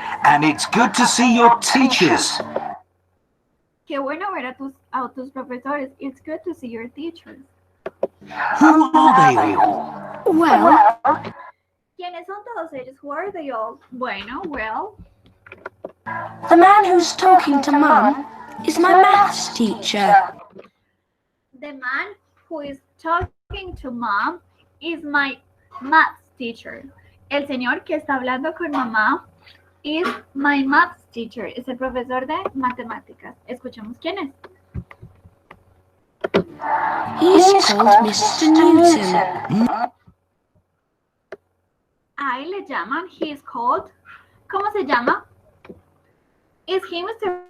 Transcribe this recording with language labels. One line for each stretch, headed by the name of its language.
English: And it's good to see your teachers.
Spanish: Qué bueno ver a tus profesores.
English: It's good to see your teachers. Who are they all? Well,
Spanish: ¿Quiénes son todos ellos?
English: Who are they all? Bueno, well, the man who's talking to Mum is my maths teacher. the man who is talking to mom is my math teacher.
Spanish: El señor que está hablando con mamá is my math teacher. Es el profesor de matemáticas. Escuchemos quién es.
English: He's called Mr. Newton.
Spanish: Ahí le llaman, he is called. ¿Cómo se llama? Is he Mr.